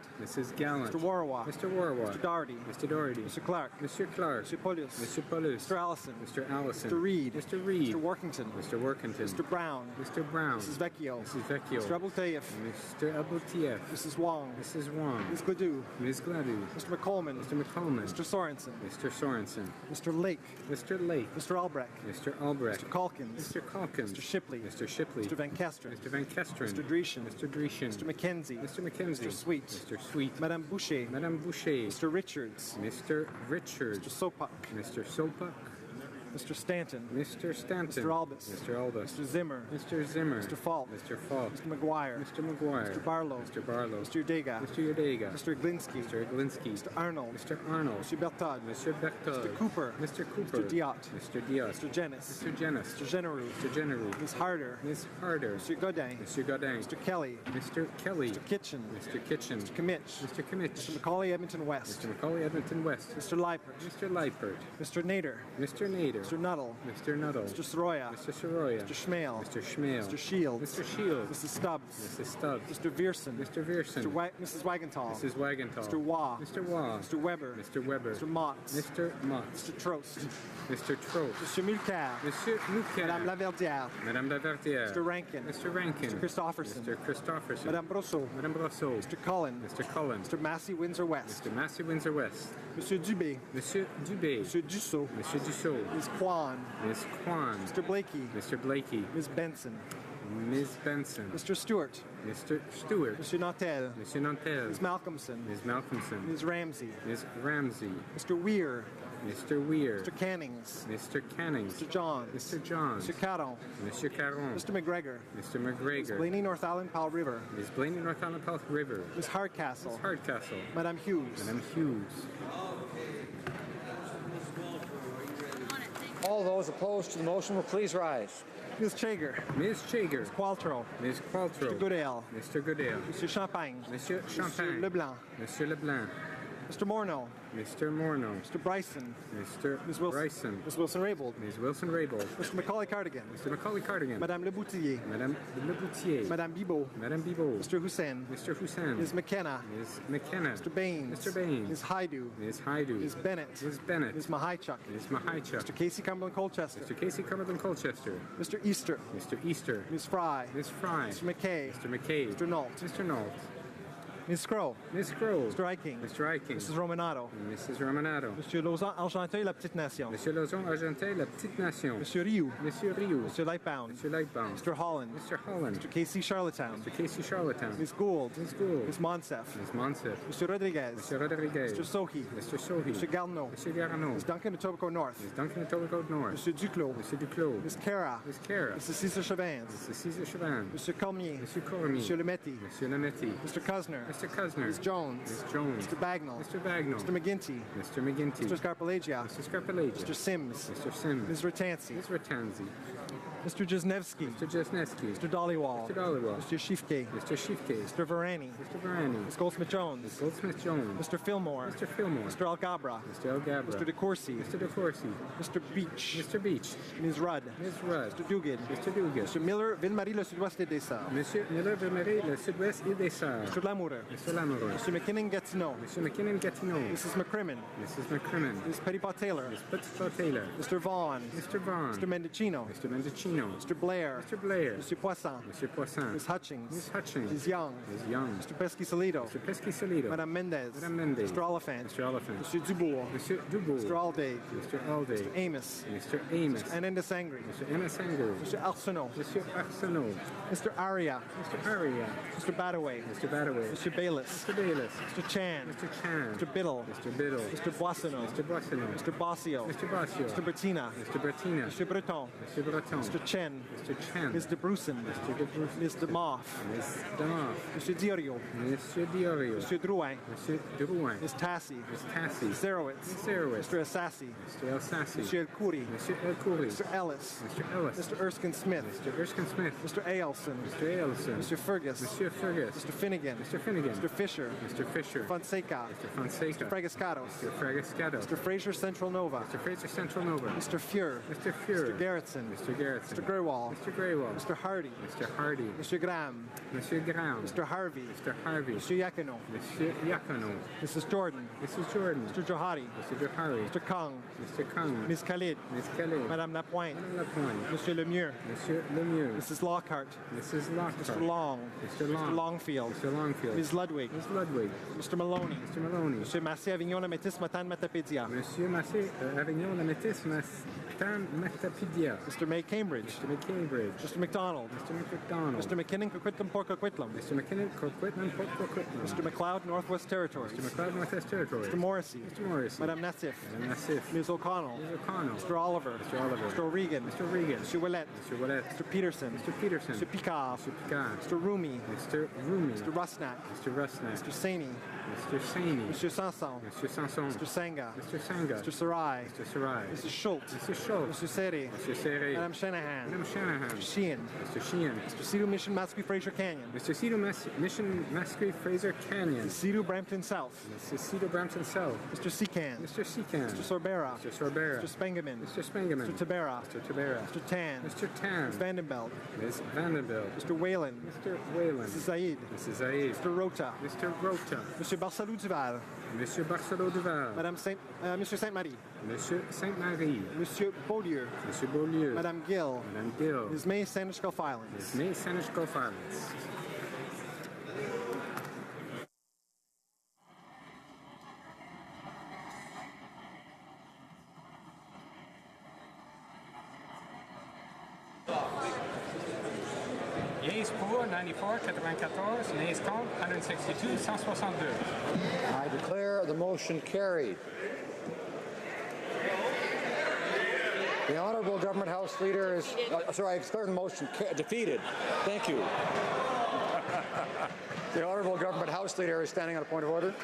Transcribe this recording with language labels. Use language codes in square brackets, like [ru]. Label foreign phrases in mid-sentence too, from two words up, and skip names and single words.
[en] Mrs. Gallant. Mr. Warwa. Mr. Warwa. Mr. Doherty. Mr. Doherty. Mr. Clark. Mr. Clark. Mr. Paulus. Mr. Paulus. Mr. Allison. Mr. Allison. Mr. Reed. Mr. Reed. Mr. Workington. Mr. Workington. Mr. Brown. Mr. Brown. Mrs. Vecchio. Mrs. Vecchio. Mr. Abultayev. Mr. Abultayev. Mrs. Wong. Mrs. Wong. Ms. Gladue. Ms. Gladue. Mr. McColeman. Mr. McColeman. Mr. Sorensen. Mr. Sorensen. Mr. Lake. Mr. Lake. Mr. Albrecht. Mr. Albrecht. Mr. Calkins. Mr. Calkins. Mr. Shipley. Mr. Shipley. Mr. Van Kesteren. Mr. Van Kesteren. Mr. Dreeshen. Mr. Dreeshen. Mr. McKenzie. Mr. McKenzie. Mr. Sweet. Mr. Sweet. Madame Boucher. Madame Boucher. Mr. Richards. Mr. Richards. Mr. Sopak. Mr. Sopak. Mr. Stanton. Mr. Stanton. Mr. Albus. Mr. Albus. Mr. Zimmer. Mr. Zimmer. Mr. Falk. Mr. Falk. Mr. McGuire. Mr. McGuire. Mr. Barlow. Mr. Barlow. Mr. Udega. Mr. Udega. Mr. Glinsky. Mr. Glinsky. Mr. Arnold. Mr. Arnold. Mr. Bertod. Mr. Bertod. Mr. Cooper. Mr. Cooper. Mr. Diot. Mr. Diot. Mr. Jenis. Mr. Jenis. Mr. Generou. Mr. Generou. Ms. Harder. Ms. Harder. Mr. Godin. Mr. Godin. Mr. Kelly. Mr. Kelly. Mr. Kitchen. Mr. Kitchen. Mr. Kimmich. Mr. Kimmich. Mr. Macaulay Edmonton West. Mr. Macaulay Edmonton West. Mr. Leipert. Mr. Leipert. Mr. Nader. Mr. Nader. Mr. Nuttall. Mr. Nuttall. Mr. Soroya. Mr. Soroya. Mr. Schmale. Mr. Schmale. Mr. Shields. Mr. Shields. Mrs. Stubbs. Mrs. Stubbs. Mr. Vierson. Mr. Vierson. Mrs. Wagenthal. Mrs. Wagenthal. Mr. Waugh. Mr. Waugh. Mr. Weber. Mr. Weber. Mr. Motts. Mr. Motts. Mr. Trost. Mr. Trost. Mr. Mulcair. Monsieur Mulcair. Madame Laverdière. Madame Laverdière. Mr. Rankin. Mr. Rankin. Mr. Christopherson. Mr. Christopherson. Madame Brosseau. Madame Brosseau. Mr. Cullen. Mr. Cullen. Mr. Massey Windsor West. Mr. Massey Windsor West. Monsieur Dubé. Monsieur Dubé. Monsieur Dussault. Monsieur Dussault. Ms. Kwan. Ms. Kwan. Mr. Blakey. Mr. Blakey. Ms. Benson. Ms. Benson. Mr. Stewart. Mr. Stewart. Monsieur Nantel. Monsieur Nantel. Ms. Malcolmson. Ms. Malcolmson. Ms. Ramsey. Ms. Ramsey. Mr. Weir. Mr. Weir. Mr. Cannings. Mr. Cannings. Mr. Johns. Mr. Johns. Mr. Caron. Mr. Caron. Mr. McGregor. Mr. Ms. McGregor. Blaney North Island Powell River. Ms. Blaney North Island South River. Ms. Hardcastle. Ms. Hardcastle. Madame Hughes. Madame Hughes. All those opposed to the motion will please rise. Ms. Chager. Ms. Chager. Ms. Qualtrough. Ms. Qualtrough. Mr. Goodale. Mr. Goodale. Monsieur Champagne. Monsieur Champagne. Monsieur Leblanc. Monsieur Leblanc. Mr. Morneau. Mr. Morneau. Mr. Bryson. Mr. Ms. Wilson. Bryson. Ms. Wilson-Raybould. Ms. Wilson-Raybould. Mr. Macaulay Cardigan. Mr. Macaulay Cardigan. Madame Leboutillier. Madame Leboutier. Madame Bibot. Madame Bibot. Mr. Hussein. Mr. Hussein. Ms. McKenna. Ms. McKenna. Mr. Baines. Mr. Baines. Ms. Haidu. Ms. Haidu. Ms. Bennett. Ms. Bennett. Ms. Mahaichuk. Ms. Mahaichuk. Mr. Casey Cumberland Colchester. Mr. Casey Cumberland Colchester. Mr. Easter. Mr. Easter. Ms. Fry. Ms. Fry. Mr. McKay. Mr. McKay. Mr. Nault. Mr. Nault. Ms. Scroll. Ms. Scroll. Mr. Eiking. Mr. Eiking. Mrs. Romanato. Mrs. Romanato. Monsieur Lauzon Argenteuil, La Petite Nation. Monsieur Lauzon Argenteuil, La Petite Nation. Monsieur Rioux. Monsieur Rioux. Monsieur Lightbound. Monsieur Lightbound. Mr. Holland. Mr. Holland. Mr. Casey Charlottetown. Mr. Casey Charlottetown. Ms. Gould. Ms. Gould. Ms. Monsef. Ms. Monsef. Mr. Rodriguez. Mr. Rodriguez. Mr. Sohi. Mr. Sohi. Mr. Garneau. Mr. Garneau. Ms. Duncan Etobicoke North. Ms. Duncan Etobicoke North. Monsieur Duclos. Mr. Duclos. Ms. Cara. Ms. Cara. Mrs. Cesar Chavins. Mr. Cesar Chauvin. Monsieur Cormier. Monsieur Cormier. Monsieur Lemetti. Monsieur Lemetti. Mr. Cusner. Mr. Cusner. Ms. Jones. Ms. Jones. Mr. Bagnall. Mr. Bagnall. Mr. McGinty. Mr. McGinty. Mr. Scarpelagia. Mr. Scarpelagia. Mr. Sims. Mr. Sims. Ms. Ratansi. Ms. Ratanzi. Mr. Jesnevsky. Mr. Jesneski. Mr. Dollywall. Mr. Dollywall. Mr. Shifke. Mr. Shifke. Mr. Varani. Mr. Varani. Ms. Goldsmith-Jones. Ms. Goldsmith-Jones. Mr. Fillmore. Mr. Fillmore. Mr. Algabra. Mr. Algabra. Mr. DeCourcy. Mr. DeCourcy. Mr. Beach. Mr. Beach. Ms. Rudd. Ms. Rudd. Mr. Duguid. Mr. Duguid. Mr. Miller, Ville-Marie, le Sud-Ouest et des Sœurs. Monsieur Miller Ville-Marie, le Sud-Ouest et des Sœurs. Mr. Lamoureux. Mr. Lamoureux. Mr. McKinnon-Gatineau. Mr. McKinnon-Gatineau. Mrs. McCrimmon. Mrs. McCrimmon. Ms. Petitpas-Taylor. Ms. Petitpas-Taylor. Mr. Vaughan. Mr. Vaughan. Mr. Mendocino. Mr. Mendocino. Mr. Blair. Mr. Blair. Mr. Poisson. Mr. Poisson. Ms. Hutchings. Ms. Hutchings. Ms. Young. Ms. Young. Mr. Pesky-Solido. Mr. Pesky-Solido. Madame Mendez. Madame Mendez. Mr. Oliphant. Mr. Oliphant. Mr. Dubourg. Monsieur Dubourg. Mr. Alday. Mr. Alday. Mr. Amos. Mr. Amos. Mr. Ananda Sangri. Mr. Anna Sanger. Mr. Arsenault. Monsieur Arsenault. Mr. Aria. Mr. Aria. Mr. Badaway. Mr. Badaway. Mr. Bayless. Mr. Bayless. Mr. Chan. Mr. Chan. Mr. Biddle. Mr. Biddle. Mr. Boissonneau. Mr. Boissonneau. Mr. Bossio. Mr. Bossio. Mr. Bertina. Mr. Bertina. Mr. Breton. Mr. Breton. Mr. Chen. Mr. Chen. Ms. DeBrussen. Mr. DeBrussen. Ms. Demoff. Ms. Demoff. Monsieur Diorio. Monsieur Diorio. Monsieur Drouin. Monsieur Drouin. Ms. Tassi. Ms. Tassi. Zerowitz. Ms. Zerowitz. Mr. Assassi. Mr. Elsassi. Monsieur El Khoury. Monsieur El Khoury. Mr. Ellis. Mr. Ellis. Mr. Erskine Smith. Mr. Erskine Smith. Mr. Ailson. Mr. Ailson. Mr. Fergus. Monsieur Fergus. Mr. Finnegan. Mr. Finnegan. Mr. Fisher. Mr. Fisher. Fonseca. Mr. Fonseca. Mr. Fragascados. Mr. Fragascados. Mr. Fraser Central Nova. Mr. Fraser Central Nova. Mr. Fuhr. Mr. Fuhr. Mr. Garrettson. Mr. Garrettson. Mr. Grewal. Mr. Greywall. Mr. Hardy. Mr. Hardy. Mr. Graham. Monsieur Graham. Mr. Harvey. Mr. Harvey. Mr. Yacono. Monsieur Yacono. Mrs. Jordan. Mrs. Jordan. Mr. Johari. Mr. Johari. Mr. Kong. Mr. Kung. Ms. Khalid. Ms. Khalid. Madame Lapointe. Madame Lapointe. Monsieur Lemieux. Monsieur Lemieux. Mrs. Lockhart. Mrs. Lockhart. Mr. Long. Mr. Long. Mr. Longfield. Mr. Longfield. Ms. Ludwig. Ms. Ludwig. Mr. Maloney. Mr. Maloney. Monsieur Massé Avignon La Métis Matan Matapédia. Monsieur Massé Avignon La Métis Matan Matapédia. Mr. May Cambridge. Mr. McCambridge. Mr. McDonald. Mr. McDonald. Mr. McKinnon Coquitlam Port Coquitlam. Mr. McKinnon Coquitlam Port Coquitlam. Mr. McLeod Northwest Territories. Mr. McLeod Northwest Territories. Mr. Morrissey. Mr. Morrissey. Madame Nassif. Madame Nassif. Ms. O'Connell. Ms. O'Connell. Mr. Oliver. Mr. Oliver. Mr. O'Regan. Mr. Regan. Mr. Willett. Mr. Willett. Mr. Peterson. Mr. Peterson. Mr. Picard. Mr. Picard. Mr. Rumi. Mr. Rumi. Mr. Rusnak. Mr. Rusnak. Mr. Saini. Mr. Saini. Mr. Sanson. Mr. Sanson. Mr. Sanga. Mr. Sanga. Mr. Sarai. Mr. Sarai. Mrs. Schultz. Mr. Schultz. Mr. Seri. Mr. Serre. Madame Shanahan. Madame Shanahan. Mr. Sheehan. Mr. Sheehan. Mr. Cedar Mission Mascue Fraser Canyon. Mr. Cedar Mission Mascue Fraser Canyon. Mrs. Cedar Brampton South. Mrs. Cedar Brampton South. Mr. Secan. Mr. Secan. Mr. Sorbera. Mr. Sorbera. Mr. Spengeman. Mr. Spengeman. Mr. Tabera. Mr. Tabera. Mr. Tan. Mr. Tan. Ms. Vandenbelt. Ms. Vanderbilt. Mr. Whalen. Mr. Whalen. Mrs. Zaid. Mrs. Zaid. Mr. Rota. Mr. Rota. Monsieur Barcelou Duval. Monsieur Barcelot Duval. Monsieur Saint-Marie. Monsieur Saint-Marie. Monsieur Beaulieu. Monsieur Beaulieu. Madame Gill. Madame Gill. Ms. May Sanishko Filings. Ms. May Sanishko Filings. Yeas pour 94, 94, nays contre 162, 162. I declare the motion carried. The Honourable Government House Leader is... I declare the motion defeated. Thank you. The Honourable Government House Leader is standing on a point of order.